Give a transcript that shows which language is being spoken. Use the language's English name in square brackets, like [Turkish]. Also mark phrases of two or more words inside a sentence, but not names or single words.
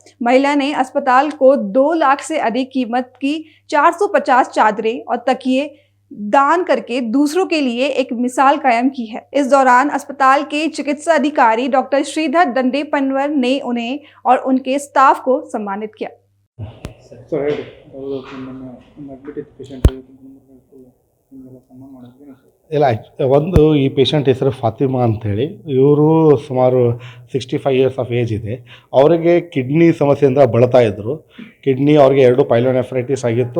[Hindi] महिला ने अस्पताल को 2 लाख से अधिक कीमत की 450 चादरें और तकिए दान करके दूसरों के लिए एक मिसाल कायम की है। इस दौरान अस्पताल के चिकित्सा अधिकारी डॉक्टर श्रीधर दंडेपनवर ने उन्हें और उनके स्टाफ को सम्मानित किया। [Kannada] ಇಲ್ಲ ಒಂದು ಈ ಪೇಷಂಟ್ ಹೆಸರು ಫಾತಿಮಾ ಅಂಥೇಳಿ, ಇವರು ಸುಮಾರು 65 [English] years of age [Kannada] ಇದೆ. ಅವರಿಗೆ ಕಿಡ್ನಿ ಸಮಸ್ಯೆಯಿಂದ ಬಳಲ್ತಾ ಇದ್ದರು. ಕಿಡ್ನಿ ಅವ್ರಿಗೆ 2 ಪೈಲೋನೆಫ್ರೈಟಿಸ್ ಆಗಿತ್ತು.